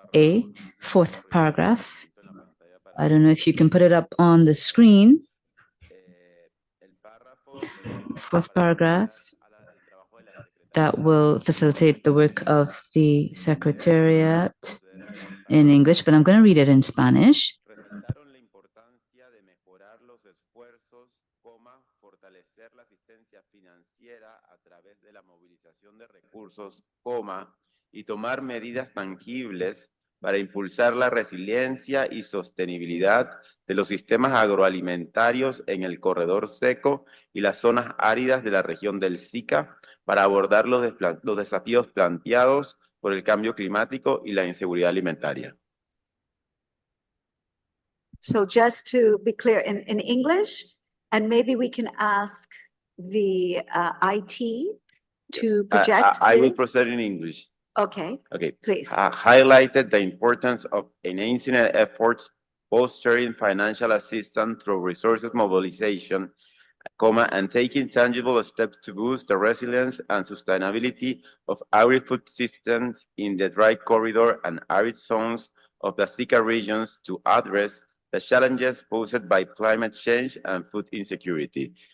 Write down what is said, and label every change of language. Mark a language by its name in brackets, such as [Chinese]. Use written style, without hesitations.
[English] A, fourth paragraph. I don't know if you can put it up on the screen. Fourth paragraph that will facilitate the work of the Secretariat in English, but I'm going to read it in Spanish. [Spanish] Resaltaron la importancia de mejorar los esfuerzos, fortalecer la asistencia financiera a través de la movilización de recursos, y tomar medidas tangibles para impulsar la resiliencia y sostenibilidad de los sistemas agroalimentarios en el corredor seco y las zonas áridas de la región del SICA para abordar los desafíos planteados por el cambio climático y la inseguridad alimentaria. [English] So just to be clear in English, and maybe we can ask the IT to project. I will proceed in English. Okay. Okay. Please. Highlighted the importance of enhancing efforts, fostering financial assistance through resources mobilization, and taking tangible steps to boost the resilience and sustainability of agri-food systems in the dry corridor and arid zones of the SICA regions to address the challenges posed by climate change and food insecurity.